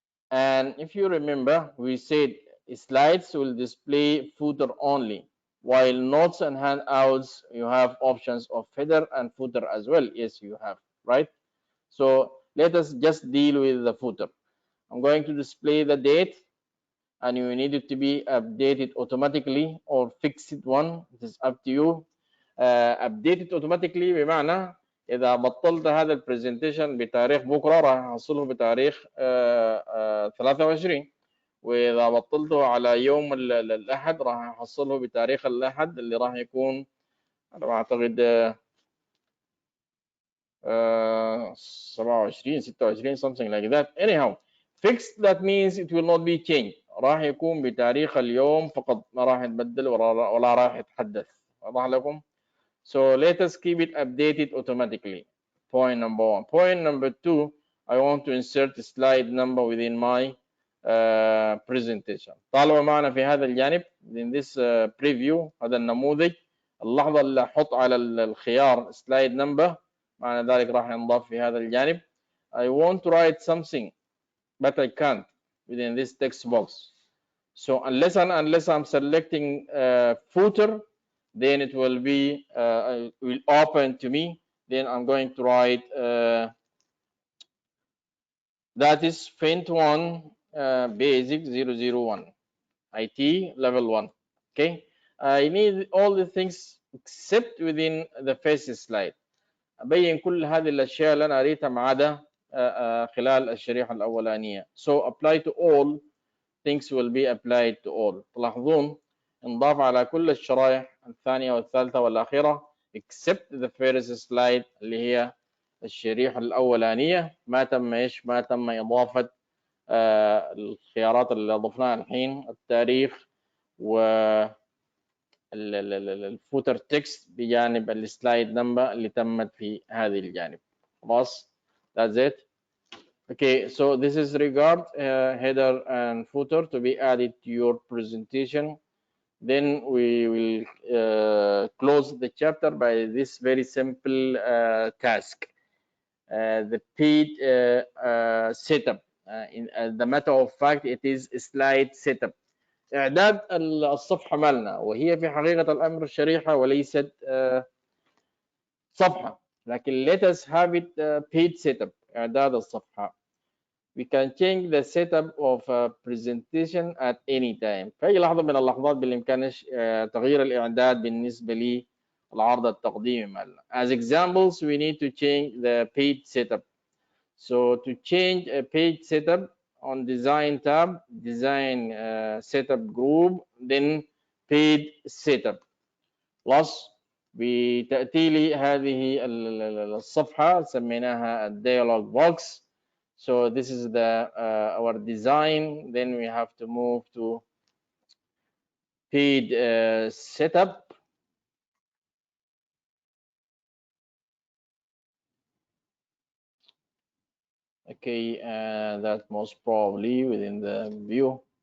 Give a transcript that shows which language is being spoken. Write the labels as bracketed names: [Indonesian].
[English] And if you remember, we said slides will display footer only, while notes and handouts, you have options of header and footer as well. Yes, you have, right? So let us just deal with the footer. I'm going to display the date, and you need it to be updated automatically or fixed one. It is up to you. Updated automatically [Arabic] بمعنى اذا بطلت هذا البرزنتيشن بتاريخ بكره راح احصله بتاريخ 23، واذا بطلته على يوم الاحد راح احصله بتاريخ الاحد اللي راح يكون انا اعتقد 27 26 [English] something like that. Anyhow, fixed that means it will not be changed. [Arabic] راح يكون بتاريخ اليوم فقط، ما راح يتبدل ولا راح يتحدث. واضح لكم؟ [English] So let us keep it updated automatically. Point number one. Point number two, I want to insert slide number within my presentation. [Arabic] طالما معنا في هذا الجانب [English] in this preview [Arabic] هذا النموذج، اللحظة اللي أحط على الخيار slide number معنى ذلك راح ينضاف في هذا الجانب. [English] I want to write something but I can't within this text box. So unless I'm selecting footer, then it will be will open to me. Then I'm going to write that is Fint 1 basic 001 IT level 1. Okay, I need all the things except within the face slide. [Arabic] أبين كل هذه الأشياء اللي أنا قريتها ما عدا خلال الشريحة الأولانية. [English] So apply to all, things will be applied to all. [Arabic] تلاحظون انضاف على كل الشرائح الثانية والثالثة والأخيرة [English] except the first slide [Arabic] اللي هي الشريحة الأولانية. ما تم إضافة الخيارات اللي أضفناها الحين، التاريخ و الفوتر تكست بجانب السلايد نمبر اللي تمت في هذه الجانب. خلاص، [English] that's it. Okay, so this is regard header and footer to be added to your presentation. Then we will close the chapter by this very simple task. The paid setup. In the matter of fact, it is slide setup. [Arabic] إعداد الصفحة مالنا، وهي في حقيقة الأمر شريحة وليست صفحة، لكن [English] let us have it paid setup. [Arabic] إعداد الصفحة. [English] We can change the setup of a presentation at any time. [Arabic] في أي لحظة من اللحظات بالإمكان تغيير الإعداد بالنسبة للعرض التقديمي مالنا. [English] As examples, we need to change the page setup. So to change a page setup, on design tab, design setup group, then page setup. [Arabic] plus بتأتي لي هذه الصفحة سميناها dialog box. [English] So this is the our design. Then we have to move to page setup. Okay, that most probably within the view.